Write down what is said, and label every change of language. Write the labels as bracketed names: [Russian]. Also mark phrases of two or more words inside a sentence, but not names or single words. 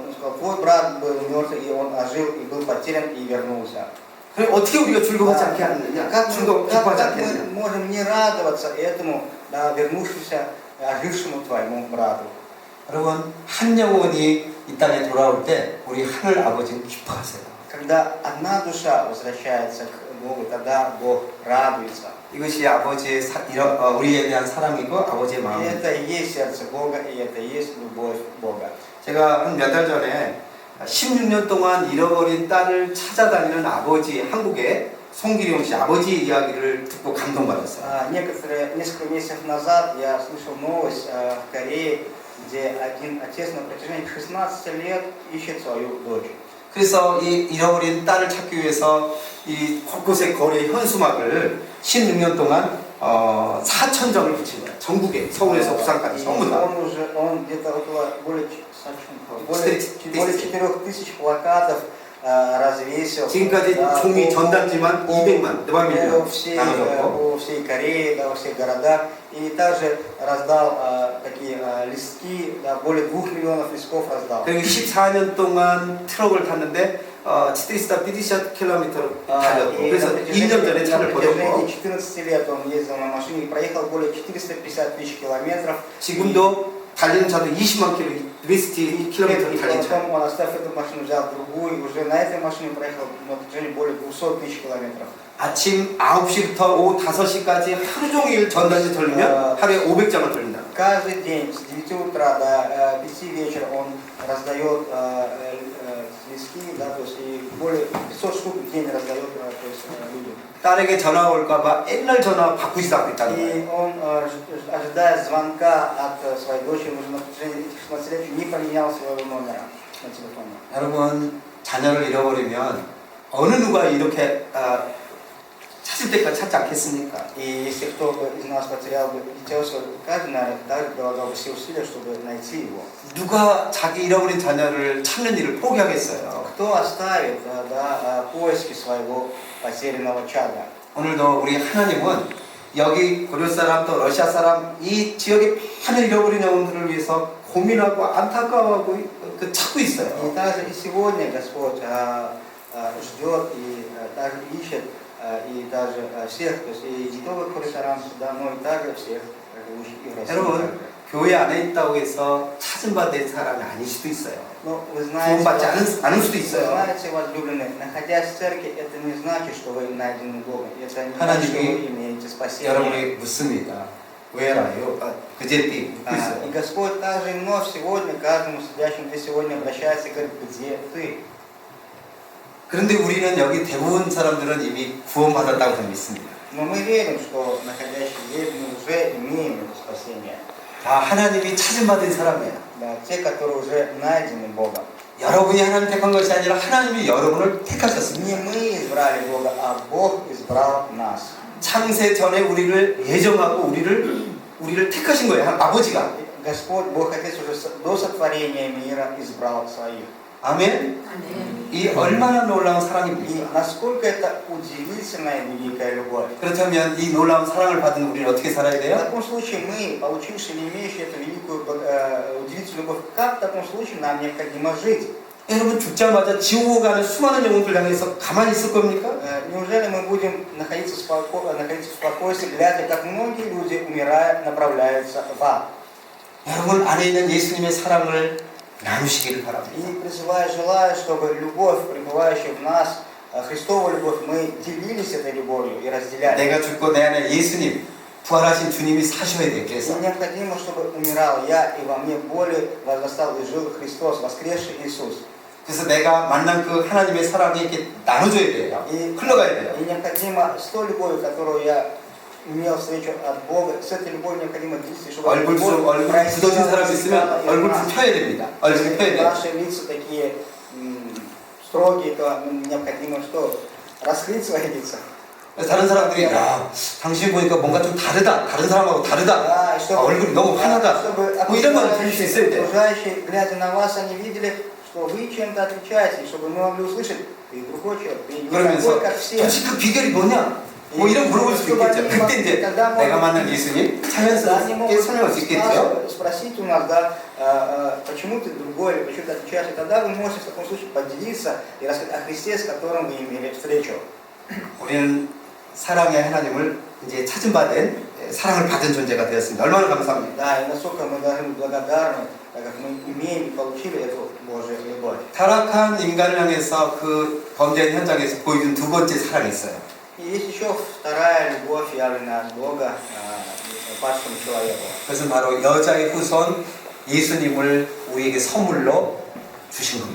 [Russian] Он сказал, твой брат был мертв, и он ожил, и был потерян, и вернулся. [Korean] 그럼 어떻게 우리가 즐거워하지 않게 하느냐? [Russian] Как [Korean] 기뻐하지 [Russian] мы [Korean] 않겠느냐? [Russian] можем не радоваться этому, да, вернувшемуся, ожившему твоему брату? [Korean] 여러분, 한 영혼이 이 땅에 돌아올 때 우리 하늘 아버지는 기뻐하세요. [Russian] Когда одна душа возвращается к Богу, тогда Бог радуется. [Korean] 이것이 아버지의 우리에 대한 사랑이고 아버지의 [Russian] И [Korean] 마음입니다. [Russian] это и есть сердце Бога, и это и есть любовь Бога. [Korean] 제가 한 몇 달 전에 16년 동안 잃어버린 딸을 찾아다니는 아버지, 한국의 송기룡 씨 아버지 이야기를 듣고 감동받았어요. [Russian] Несколько месяцев назад я слышал новость в Корее, где один отец на протяжении 16 лет ищет свою дочь. [Korean] 그래서 이 잃어버린 딸을 찾기 위해서 이 곳곳의 거리의 현수막을 16년 동안 4,000장을 붙인 거예요. 전국에, 서울에서 부산까지 전부 다. [Russian] Он где-то около более 4000 плакатов развесил. [Korean] 지금까지 종이 전단지만 200만, [Russian] по миллион по всей Корее, да, во всех городах. И также раздал такие листки, да, более 2 миллионов листков раздал. [Korean] 그리고 14년 동안 트럭을 탔는데 450 킬로미터를 달렸고 그래서 2년 전에 차를 [Russian] На [Korean] 버렸고 [Russian] протяжении 14 лет он ездил на машине и проехал более 450 тысяч километров. [Korean] 지금도 달리는 차도 20만 킬로, 200 킬로미터를 달린 차. [Russian] Потом он, оставив эту машину, взял другую, и уже на этой машине проехал на протяжении более 200 тысяч километров. [Korean] 아침 9시부터 오후 5시까지 하루 종일 전단지 돌리면 하루에 500장을 돌린다. [Russian] Каждый день с 9 утра до 5 вечера он раздает листки, да, то есть и более 500 штук в день раздает, то есть, людям. [Korean] 딸에게 전화 올까봐 옛날 전화 바꾸지도 않고 있다는 [Russian] И [Korean] 거예요. [Russian] он, ожидая звонка от своей дочери, уже на протяжении этих 16 лет не поменял своего номера на телефоне. [Korean] 여러분, 자녀를 잃어버리면 어느 누가 이렇게 찾을 때까지 찾지 않겠습니까? [Russian] И если кто из нас потерял бы дитя своего, каждый, наверное, также прилагал бы все усилия, чтобы найти его. [Korean] 누가 자기 잃어버린 자녀를 찾는 일을 포기하겠어요? [Russian] Кто оставит поиски своего потерянного чада? [Korean] 오늘도 우리 하나님은 여기 고려 사람 또 러시아 사람 이 지역의 많은 잃어버린 영혼들을 위해서 고민하고 안타까워하고 찾고 있어요. [Russian] И также и сегодня Господь ждет и также ищет и даже всех, то есть и жидовых хорисарам сюда, но и также всех живущих и в России. [Korean] 여러분 교회 안에 있다고 해서 찾은 바 된 사람이 아닐 수도 있어요. [Russian] Но вы знаете, [Korean] 구원받지 않을 수도 [Russian] вы [Korean] 있어요. [Russian] знаете, возлюбленные, находясь в церкви, это не значит, что вы найдены Богом. Это не значит, [Korean] 하나님이 [Russian] что вы имеете спасение. [Korean] 여러분이 묻습니다. 왜 알아요? 그제띠 묻고 [Russian] И [Korean] 있어요. [Russian] Господь также и вновь сегодня, каждому сидящему здесь сегодня обращается и говорит, где ты? [Korean] 그런데 우리는 여기 대부분 사람들은 이미 구원받았다고 저는 믿습니다. [Russian] Но мы верим, что находящие здесь мы уже имеем это спасение. [Korean] 다 하나님이 찾은 바 된 사람이에요. [Russian] Да, те, которые уже найдены Богом. [Korean] 여러분이 하나님 택한 것이 아니라 하나님이 여러분을 택하셨습니다. [Russian] Не мы избрали Бога, а Бог избрал нас. [Korean] 창세 전에 우리를 예정하고 우리를 택하신 거예요. 아버지가. [Russian] Господь, Бог Отец уже до сотворения мира избрал своих. [Korean] 아멘. 이 얼마나 놀라운 [Russian] И [Korean] 사랑입니까? [Russian] насколько это удивительная великая любовь. [Korean] 그렇다면 이 놀라운 사랑을 받은 우리는 어떻게 살아야 [Russian] В [Korean] 돼요? [Russian] таком случае мы, получившие или имеющие эту великую удивительную любовь, как в таком случае нам необходимо жить? [Korean] 여러분 죽자마자 지옥 가는 수많은 영혼들 향해서 가만히 있을 겁니까? [Russian] Неужели мы будем находиться в спокойствии, глядя, как многие люди, умирая, направляются в ад? [Korean] 여러분 안에 있는 예수님의 사랑을 나누시기를 바랍니다. [Russian] И призываю, желаю, чтобы любовь, пребывающая в нас, Христовая любовь, мы делились этой любовью и разделяли. [Korean] 내가 죽고 내 안에 예수님, 부활하신 주님이 사셔야 돼요. 그래서 [Russian] И необходимо, чтобы умирал я, и во мне более возрастал и жил Христос, воскресший Иисус. [Korean] 그래서 내가 만난 그 하나님의 사랑이 이렇게 나눠줘야 돼요. [Russian] И [Korean] 흘러가야 돼요. [Russian] необходимо с той любовью, которую я имел встречу от Бога, с этой любовью необходимо делиться, чтобы [Korean] 얼굴 굳어진 사람 있으면 얼굴 좀 펴야 됩니다. 얼굴 펴야 돼요. [Russian] Наши лица такие строгие, то необходимо что? Раскрыть свои лица. [Korean] 다른 사람들이 야 당신 보니까 뭔가 좀 다르다. 다른 사람하고 다르다. [Russian] Да, и чтобы, [Korean] 얼굴이 너무 환하다. [Russian] чтобы [Korean] 뭐 이런 건 들릴 수 있어야 돼요. [Russian] окружающие, глядя на вас, они видели, что вы чем-то отличаетесь, чтобы мы могли услышать, ты другой человек, ты не [Korean] 그러면서 [Russian] такой, как все. [Korean] 도대체 그 비결이 뭐냐? 뭐 이런 물어볼 수 있겠죠. 그때 이제 내가 만난 예수님 자연스럽게 설명할 수 있겠죠. [Russian] Спросить у нас, да, почему ты другой, или почему ты отличаешься, тогда вы можете в таком случае поделиться и рассказать о Христе, с которым вы имели встречу. [Korean] 우리는 사랑의 하나님을 이제 찾은 바 된 사랑을 받은 존재가 되었습니다. 얼마나 감사합니다. [Russian] Да, и насколько мы должны быть благодарны, так как мы имеем и получили эту Божью любовь. [Korean] 타락한 인간을 향해서 그 범죄 현장에서 보여준 두 번째 사랑이 있어요. [Russian] И есть еще вторая любовь, явленная от Бога падшему человеку. [Korean] 그것은 바로 여자의 후손 예수님을 우리에게 선물로 주신 겁니다.